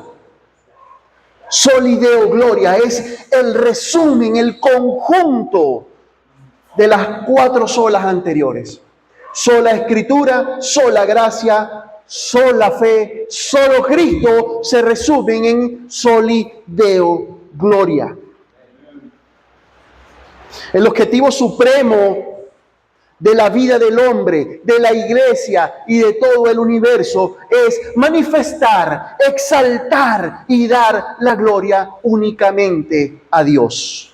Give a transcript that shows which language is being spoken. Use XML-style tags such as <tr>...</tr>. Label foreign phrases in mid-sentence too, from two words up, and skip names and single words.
<la>Soli Deo Gloria</la> <es>es el resumen, el conjunto de las cuatro solas anteriores. Sola Escritura, sola gracia, sola fe, solo Cristo, se resumen en</es> <la>soli Deo gloria.</la> <es>El objetivo supremo de la vida del hombre, de la iglesia y de todo el universo es manifestar, exaltar y dar la gloria únicamente a Dios.</es>